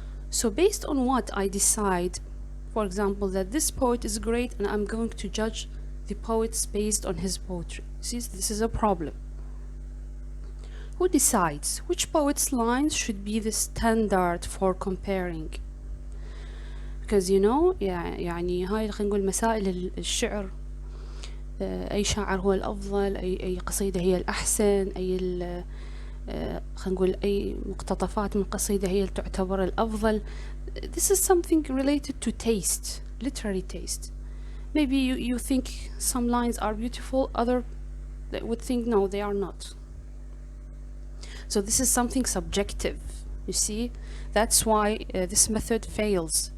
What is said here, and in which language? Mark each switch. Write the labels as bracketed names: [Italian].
[English] So based on what I decide, for example, that this poet is great, and I'm going to judge the poets based on his poetry. See, this is a problem. Who decides which poet's lines should be the standard for comparing? [Arabic] Because يعني هاي خلينا نقول مسائل الشعر، أي شاعر هو الأفضل، أي قصيدة هي الأحسن، خلينا نقول أي مقتطفات من قصيدة هي تعتبر الأفضل. [English] This is something related to taste, literary taste. Maybe you think some lines are beautiful, other would think no, they are not. So this is something subjective, you see. That's why this method fails.